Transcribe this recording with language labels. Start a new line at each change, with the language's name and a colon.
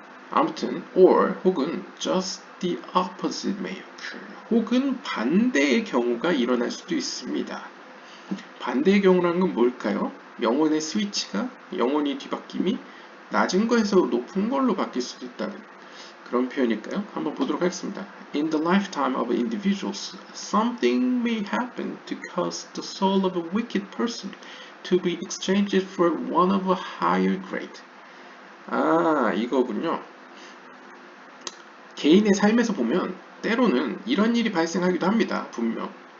Korean: 아무튼 or 혹은
English: just the opposite may occur
Korean: 혹은 반대의 경우가 일어날 수도 있습니다. 반대의 경우라는 건 뭘까요? 영혼의 스위치가 영혼이 뒤바뀜이 낮은 거에서 높은 걸로 바뀔 수도 있다는 그런 표현일까요? 한번 보도록 하겠습니다.
English: In the lifetime of individuals, something may happen to cause the soul of a wicked person to be exchanged for one of a higher grade.
Korean: 이거군요. 개인의 삶에서 보면 때로는 이런 일이 발생하기도 합니다. 분명.